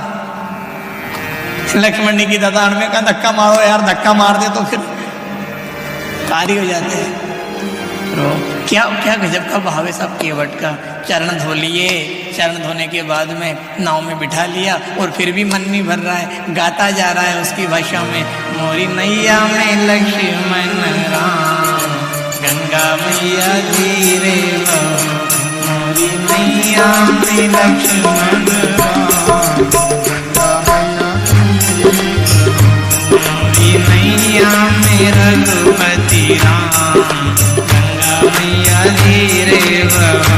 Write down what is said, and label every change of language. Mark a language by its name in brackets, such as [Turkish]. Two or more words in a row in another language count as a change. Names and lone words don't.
[Hindi] लक्ष्मण जी की दादा में कहा धक्का मारो यार, धक्का मार दे तो फिर कार्य हो जाते हैं। तो क्या क्या गजब का भाव है सब केवट का। चरण धो लिए, चरण धोने के बाद में नाव में बिठा लिया और फिर भी मन नहीं भर रहा है, गाता जा रहा है उसकी भाषा में। मोरी नैया में लक्ष्मण राम, गंगा मैया धीरे बहो। मोरी नैया में लक्ष्मण राम, मोरी नैया में रघुपति राम, गंगा मैया धीरे बहो।